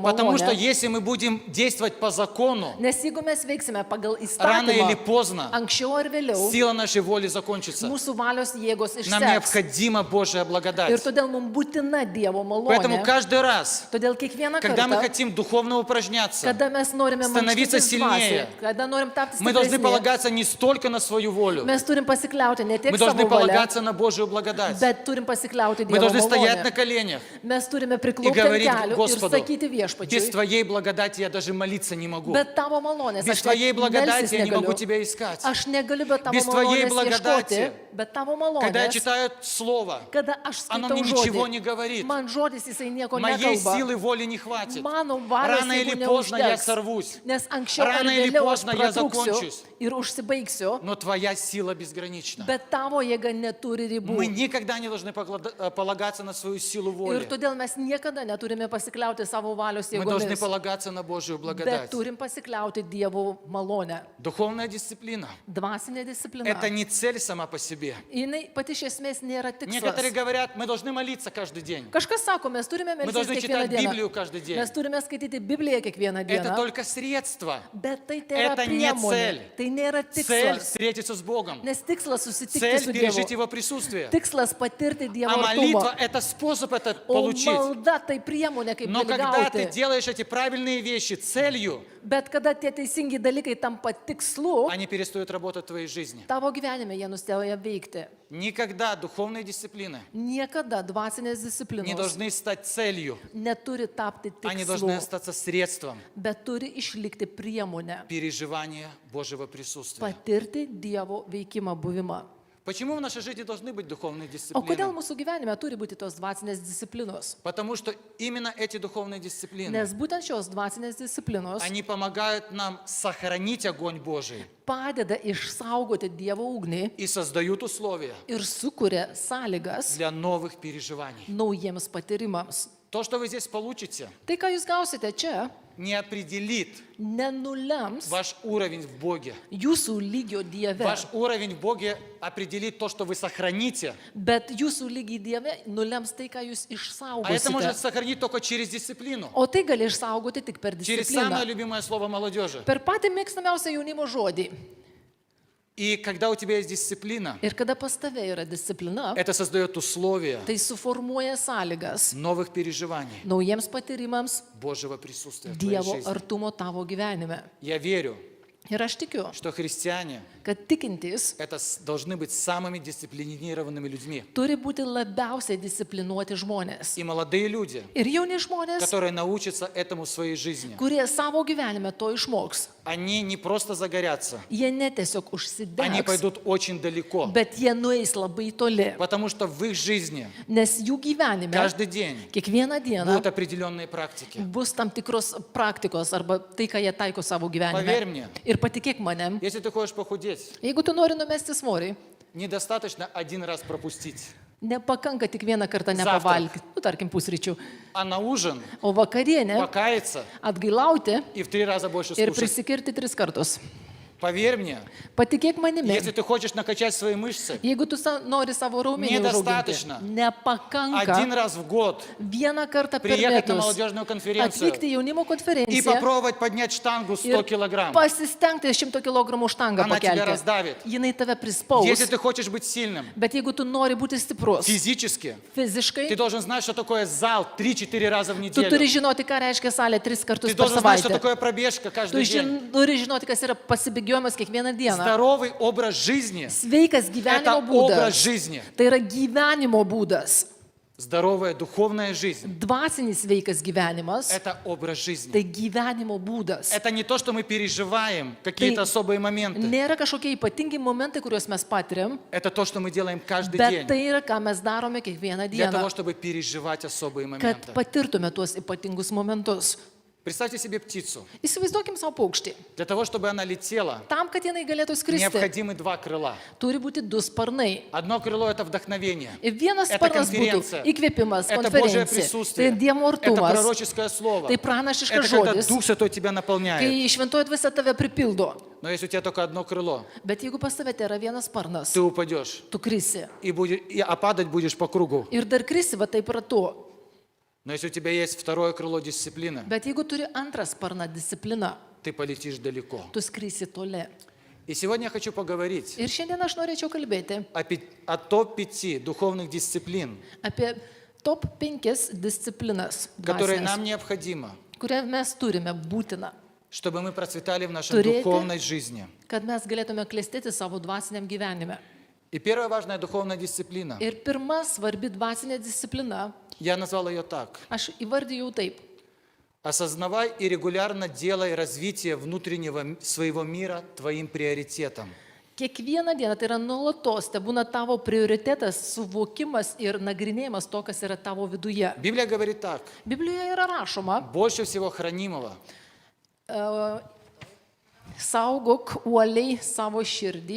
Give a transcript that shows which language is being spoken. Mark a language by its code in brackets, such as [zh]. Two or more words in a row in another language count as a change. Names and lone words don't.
[ru] Потому что [lt] malonę. [ru] если мы будем действовать по закону, [lt] Nes jeigu mes veiksime pagal [ru] рано или [lt] įstatymą, [ru] поздно [lt] anksčiau ar vėliau, [ru] сила нашей воли закончится. [lt] mūsų valios jėgos [ru] Нам [lt] išseks. [ru] необходима Божья [lt] Ir [ru] благодать. [lt] todėl mums būtina Dievo [ru] Поэтому [lt] malonė. [ru] каждый раз, [lt] Todėl kiekvieną [ru] когда мы [lt] kartą, [ru] хотим духовно упражняться, [lt] kada mes norime [ru] становиться [lt] mankštintis [ru] сильнее, [lt] dvasiai, kada norim tapti [ru] мы должны [lt] stipresni, [ru] полагаться не столько на свою волю, [lt] mes turim pasikliauti ne tiek [ru] мы [lt] savo [ru] должны [lt] valią, [ru] полагаться на Божью благодать. [lt] bet turim pasikliauti [ru] Мы [lt] Dievo [ru] должны стоять на [lt] malonę. [ru] коленях [lt] Mes turime [ru] и [lt] priklaupti ant [ru] говорить [lt] kelių ir [ru] Господу, [lt] sakyti [ru] без [lt] viešpačiui, [ru] Твоей благодати я даже молиться не могу. [lt] bet tavo malonės [ru] Без [lt] aš [ru] Твоей [lt] net [ru] благодати [lt] melstis [ru] я не могу [lt] negaliu. [ru] Тебя искать. [lt] Aš negaliu be tavo [ru] Без Твоей [lt] malonės [ru] благодати, [lt] ieškoti, bet tavo [ru] Когда я [lt] malonės, [ru] читаю Слово, [lt] kada aš [ru] оно [lt] skaitau [ru] мне ничего [lt] žodį, [ru] не говорит. [lt] man žodis jisai nieko [ru] Моей [lt] nekalba. [ru] силы воли не хватит. [lt] Mano valios [ru] Рано или [lt] jeigu [ru] поздно я [lt] neužteks, [ru] сорвусь. [lt] nes anksčiau ar [ru] Рано или [lt] vėliau aš [ru] поздно я [lt] pratrūksiu [ru] закончусь. [lt] ir užsibaigsiu, [ru] Но Твоя сила безгранична. [lt] bet tavo jėga neturi ribų. [ru] Мы никогда не должны полагаться на свою силу [lt] Ir [ru] воли. [lt] todėl mes niekada neturime pasikliauti savo valios [ru] Мы должны [lt] jėgomis, [ru] полагаться на Божью [lt] bet [ru] благодать. [lt] turim pasikliauti Dievo malonę. [ru] Духовная дисциплина [lt] Dvasinė disciplina. – [ru] это не цель сама по себе. [lt] Jinai pati iš esmės nėra [ru] Некоторые [lt] tikslas. [ru] говорят, мы должны молиться каждый день. [lt] Kažkas sako, mes turime [ru] Мы [lt] melstis [ru] должны [lt] kiekvieną [ru] читать [lt] dieną. [ru] Библию каждый день. [lt] Mes turime skaityti Bibliją kiekvieną [ru] Это [lt] dieną. [ru] только средство. [lt] Bet tai yra [ru] Это не [lt] priemonė. [ru] цель. [lt] Tai nėra [ru] Цель – [lt] tikslas. [ru] встретиться с Богом. [lt] Nes tikslas susitikti [ru] Цель [lt] su [ru] – пережить [lt] Dievu. [ru] Его присутствие. [lt] Tikslas patirti Dievo [ru] А молитва [lt] artumą. [ru] – это способ это [lt] O [ru] получить. [lt] malda tai priemonė, kaip [ru] Но [lt] gali [ru] когда ты [lt] gauti. [ru] делаешь эти правильные вещи целью, [lt] Bet kada tie teisingi dalykai tampa tikslu, [ru] они перестают работать в твоей жизни. [lt] tavo gyvenime jie nustėja veikti. [ru] Никогда духовные дисциплины [lt] Niekada dvasinės [ru] не [lt] disciplinos [ru] должны стать целью. [lt] neturi tapti [ru] Они должны [lt] tikslu, [ru] остаться средством [lt] bet turi išlikti priemonė. [ru] переживания Божьего присутствия. [lt] Patirti Dievo veikimą buvimą. [ru] Почему в нашей жизни должны быть духовные [lt] O kodėl [ru] дисциплины? [lt] mūsų gyvenime turi būti tos dvasinės disciplinos? [ru] Потому что именно эти духовные дисциплины, [lt] Nes būtent šios dvasinės disciplinos [ru] они помогают нам сохранить огонь Божий [lt] padeda išsaugoti Dievo ugnį [ru] и создают условия [lt] ir sukuria sąlygas [ru] для новых переживаний. [lt] naujiems patyrimams. [ru] То, что вы здесь получите, [lt] Tai, ką jūs gausite čia, [ru] не определит [lt] nenulems [ru] ваш уровень в Боге. [lt] jūsų lygio Dieve, [ru] Ваш уровень в Боге определит то, что вы сохраните. [lt] bet jūsų lygį Dieve nulems tai, ką jūs [ru] А это может [lt] išsaugosite. [ru] сохранить только через дисциплину. [lt] O tai gali išsaugoti tik per [ru] Через самое [lt] discipliną. [ru] любимое слово молодежи. [lt] Per patį mėgstamiausią jaunimo žodį. [ru] И когда у тебя есть дисциплина, [lt] Ir kada pas tave yra disciplina, [ru] это создает условия [lt] tai suformuoja sąlygas [ru] новых переживаний, [lt] naujiems patyrimams [ru] Божьего присутствия в твоей [lt] Dievo [ru] жизни. [lt] artumo tavo gyvenime. [ru] Я верю, [lt] Ir aš tikiu, [ru] что христиане [lt] kad tikintys [ru] должны быть самыми дисциплинированными людьми. [lt] turi būti labiausiai disciplinuoti žmonės. [ru] И молодые люди, [lt] Ir jauni žmonės, [ru] которые научатся этому в своей жизни, [lt] kurie savo gyvenime to išmoks. [ru] они не просто загорятся, [lt] Jie ne tiesiog [ru] они [lt] užsidegs, [ru] пойдут очень далеко. [lt] bet jie nueis labai toli. [ru] Потому что в их жизни [lt] Nes jų gyvenime [ru] каждый день [lt] kiekvieną dieną [ru] будут определенные практики. [lt] bus tam tikros praktikos arba tai, ką jie taiko savo [ru] Поверь [lt] gyvenime. [ru] мне, [lt] Ir patikėk manim, [ru] если ты хочешь похудеть, [lt] jeigu tu nori numesti svorį, [ru] недостаточно один раз пропустить. [lt] nepakanka tik vieną kartą nepavalgyti, tarkim pusryčių, [ru] А на ужин [lt] o vakarienė [ru] покаяться [lt] atgailauti [ru] и в 3 раза больше [lt] ir [ru] скушать. [lt] prisikirti 3 kartus. [ru] Поверь мне, [lt] Patikėk manimi, [ru] если ты хочешь накачать свои мышцы, [lt] jeigu tu nori savo raumenį [ru] Недостаточно. [lt] užauginti, nepakanka [ru] один раз в год [lt] vieną kartą per [ru] приехать на [lt] metus [ru] молодежную конференцию [lt] atvykti į jaunimo [ru] и [lt] konferenciją [ru] попробовать поднять штангу 100 [lt] ir [ru] килограмм. [lt] pasistengti 100 kg štangą [ru] Она тебя [lt] pakelti. [ru] раздавит. [lt] Jinai tave prispaus. [ru] Если ты хочешь быть сильным [lt] Bet jeigu tu nori būti stiprus [ru] физически, [lt] fiziškai, [ru] ты должен знать, что такое зал 3-4 раза в [lt] tu turi [ru] неделю. [lt] žinoti, ką reiškia salė 3 kartus [ru] Ты [lt] per [ru] должен знать, что [lt] savaitę. [ru] такое пробежка [lt] Tu [ru] каждый день. [lt] turi žinoti, kas yra pasibėgiojimas kiekvieną dieną. [ru] Здоровый образ жизни [lt] Sveikas [ru] – это [lt] gyvenimo [ru] образ [lt] būdas. [ru] жизни. [lt] Tai yra gyvenimo būdas. [ru] Здоровая духовная жизнь [lt] Dvasinis sveikas gyvenimas – [ru] это образ жизни. [lt] tai gyvenimo būdas. [ru] Это не то, что мы переживаем, какие-то особые моменты. [lt] Nėra kažkokie ypatingi momentai, kuriuos mes patiriam, [ru] Это то, что мы делаем каждый [lt] bet [ru] день [lt] tai yra, ką mes darome kiekvieną [ru] для того, [lt] dieną, [ru] чтобы переживать особые [lt] kad [ru] моменты. [lt] patirtume tuos ypatingus momentus. [ru] Представьте себе птицу. [lt] Įsivaizduokim savo paukštį. [ru] Для того, чтобы она летела, [lt] Tam, kad jinai galėtų skristi, [ru] необходимы 2 крыла. [lt] turi būti 2 sparnai. [ru] Одно крыло – это вдохновение. [lt] Ir vienas [ru] Это [lt] sparnas būtų [ru] конференция. [lt] įkvėpimas, [ru] Это Божье [lt] konferencija. Tai [ru] присутствие. [lt] Dievo [ru] Это [lt] artumas. [ru] пророческое слово. [lt] Tai pranašiškas [ru] Это когда [lt] žodis, [ru] Дух Святой тебя наполняет. [lt] kai šventoji dvasia tave pripildo. [ru] Но если у тебя только одно крыло, [lt] Bet jeigu pas tave yra vienas sparnas, [ru] ты упадешь. [lt] tu krisi. [ru] А падать будешь по кругу. [lt] Ir dar krisi va taip ratu. [ru] Но если у тебя есть второе крыло дисциплины, [lt] Bet jeigu turi antrą sparną discipliną, [ru] ты полетишь далеко. [lt] tu skrisi toli. [ru] И сегодня я хочу поговорить [lt] Ir šiandien aš norėčiau kalbėti [ru] о топ-5 духовных дисциплин, [lt] apie top 5 disciplinas, [ru] которые [lt] dvasinės, [ru] нам необходимо, [lt] kurią mes turime būtina, [ru] чтобы мы процветали в нашей [lt] Турете. [ru] духовной жизни. [lt] kad mes galėtume klestėti savo dvasiniam gyvenime. [ru] И первая важная духовная дисциплина, [lt] Ir pirma svarbi dvasinė disciplina, [ru] я назвал ее так. [lt] aš įvardijau taip. [ru] Осознавай и регулярно делай развитие внутреннего своего мира твоим приоритетом. [lt] Kiekvieną dieną tai yra nuolatos, tai būna tavo prioritetas, suvokimas ir nagrinėjimas to, kas yra tavo viduje. [ru] Библия говорит так. [lt] Biblijoje yra rašoma, [ru] Больше всего хранимого [lt] saugok uoliai savo širdį,